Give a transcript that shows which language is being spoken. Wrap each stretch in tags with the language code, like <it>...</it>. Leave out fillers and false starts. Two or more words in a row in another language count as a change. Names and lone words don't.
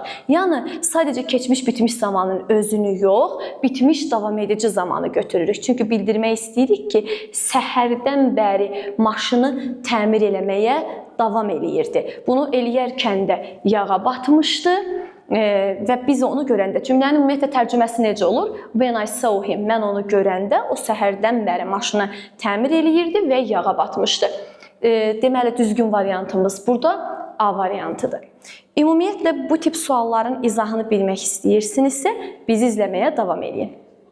<az>Yəni, sadəcə keçmiş bitmiş zamanın özünü yox, bitmiş davam edici zamanı götürürük. Çünki bildirmək istəyirik ki, səhərdən bəri maşını təmir eləməyə davam eləyirdi. Bunu eləyərkən də yağa batmışdı. Və biz onu görəndə, cümlənin ümumiyyətlə tərcüməsi necə olur?</az> <en>When I saw him,</en> <az>mən onu görəndə o səhərdən bəri maşını təmir eləyirdi və yağa batmışdı. Deməli, düzgün variantımız burada A variantıdır. Ümumiyyətlə, bu tip sualların izahını bilmək istəyirsinizsə, bizi izləməyə davam edin.</az>